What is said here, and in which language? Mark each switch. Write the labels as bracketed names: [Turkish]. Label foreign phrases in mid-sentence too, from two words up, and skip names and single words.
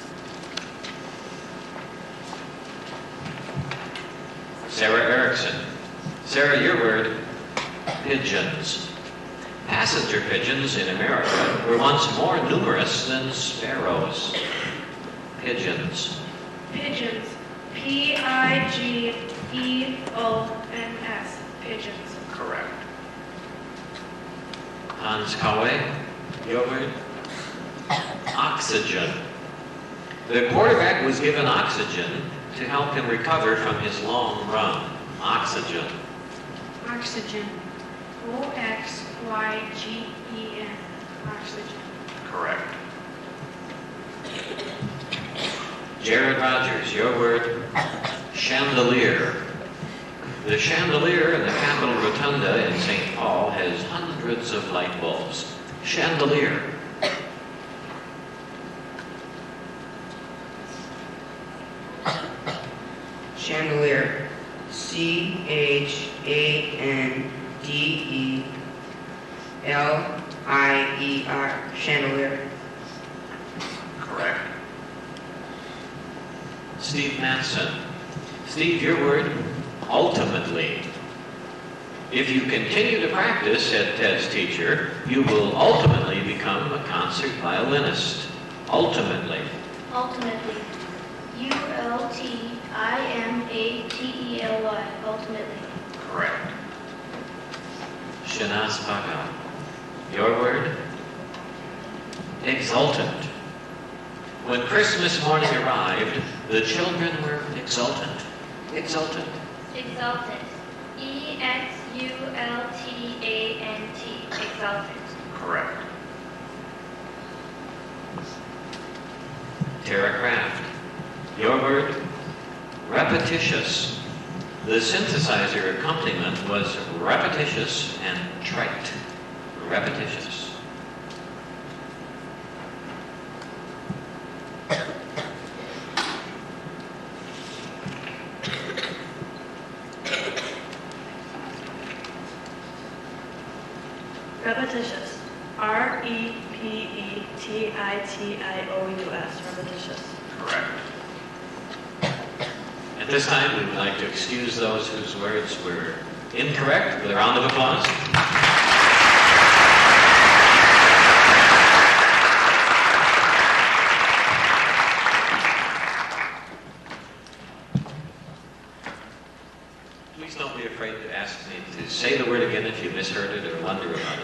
[English] Sarah Erickson. Sarah, your word? Pigeons. Passenger pigeons in America were once more numerous than sparrows. Pigeons. Pigeons. P-I-G-E-O-N-S. Pigeons. Correct. Hans Kawe, your word? Oxygen. The quarterback was given oxygen to help him recover from his long run. Oxygen. Oxygen. O-X-Y-G-E-N. Oxygen. Correct. Jared Rogers, your word? Chandelier. The chandelier in the Capitol Rotunda in St. Paul has hundreds of light bulbs. Chandelier. Chandelier. C-H-A-N-D-E-L-I-E-R. Chandelier. Correct. Steve Matson. Steve, your word? Ultimately. If you continue to practice, said Ted's teacher, you will ultimately become a concert violinist. Ultimately. Ultimately. U-L-T-I-M-A-T-E-L-Y. Ultimately. Correct. Shanaz Paga. Your word? Exultant. When Christmas morning arrived, the children were exultant. Exultant. Exultant. E-X-U-L-T-A-N-T. Exultant. Correct. Tara Kraft. Your word? Repetitious. The synthesizer accompaniment was repetitious and trite. Repetitious. Repetitious. R-E-P-E-T-I-T-I-O-U-S. Repetitious. Correct. At this time, we would like to excuse those whose words were incorrect with a round of applause. Please don't be afraid to ask me to say the word again if you misheard it or wonder about it.